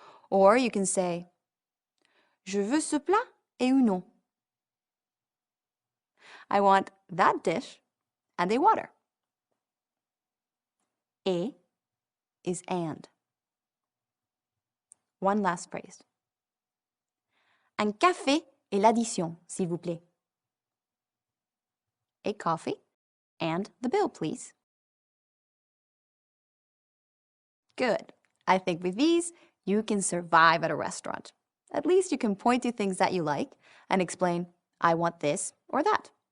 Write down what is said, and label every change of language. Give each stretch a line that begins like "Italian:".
English: Or you can say,
French: je veux ce plat et une eau.
English: I want that dish and a water. Et is and. One last phrase.
French: Un café et l'addition, s'il vous plaît.
English: A coffee and the bill, please. Good. I think with these, you can survive at a restaurant. At least you can point to things that you like and explain, I want this or that.